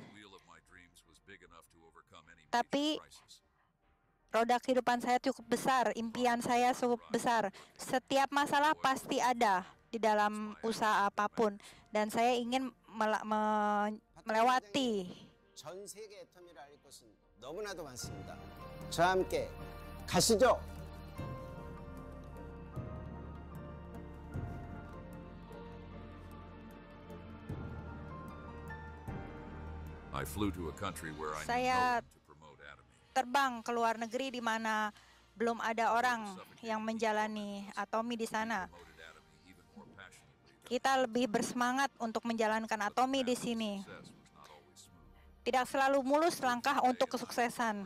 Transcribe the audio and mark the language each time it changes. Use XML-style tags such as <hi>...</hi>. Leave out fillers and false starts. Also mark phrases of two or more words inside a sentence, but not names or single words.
<id>Tapi roda kehidupan saya cukup besar, impian saya cukup besar. Setiap masalah pasti ada di dalam usaha apapun, dan saya ingin melewati.</id> <ko>전 세계 애터미를 알 것은 너무나도 많습니다. 저와 함께 가시죠.</ko> <en>I flew to a country where I</en> <id>Saya terbang ke luar negeri di mana belum ada orang yang menjalani Atomy di sana. Kita lebih bersemangat untuk menjalankan Atomy di sini. Tidak selalu mulus langkah untuk kesuksesan.</id>